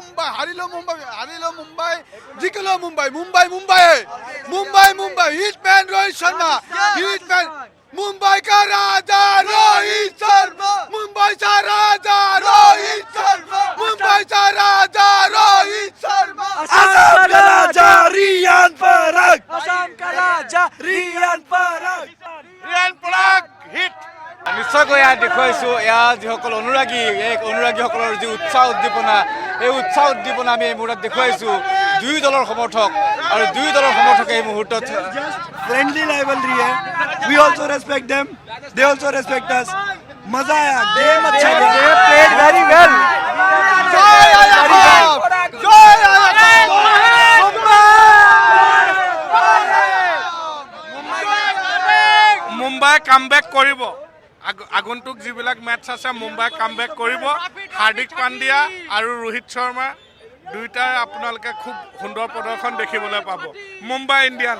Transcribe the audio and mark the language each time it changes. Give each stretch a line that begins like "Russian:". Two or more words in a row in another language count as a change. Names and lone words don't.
Assamese: হাৰিলেও মুম্বাই জিকিলেও মুম্বাই হিটমেন ৰোহিত শৰ্মা হিটমেন
Hindi: मुंबई का राजा रोहित शर्मा मुंबई का राजा रोहित शर्मा मुंबई का राजा रोहित शर्मा असम का राजा रियान पराग असम का राजा रियान पराग हिट
Assamese: নিশ্চয়কৈ ইয়াত দেখুৱাইছো ইয়াৰ যিসকল অনুৰাগী এই অনুৰাগীসকলৰ যি উৎসাহ উদ্দীপনা এই উৎসাহ উদ্দীপনা আমি এই মুহূৰ্তত দেখুৱাইছো দুই দলৰ সমৰ্থক আৰু দুই দলৰ সমৰ্থকে এই মুহূৰ্তত
English: friendly rivalry है we also respect them they also respect us
Hindi: मजा आया
English: गेम अच्छा they played very well
Assamese: মুম্বাই কামবেক কৰিব আগন্তুক যিবিলাক মেটচ আছে মুম্বাই কামবেক কৰিব হাৰ্দিক পাণ্ডিয়া আৰু ৰোহিত শৰ্মা দুইটাই আপোনালোকে খুব সুন্দৰ প্ৰদৰ্শন দেখিবলৈ পাব মুম্বাই ইণ্ডিয়ানছ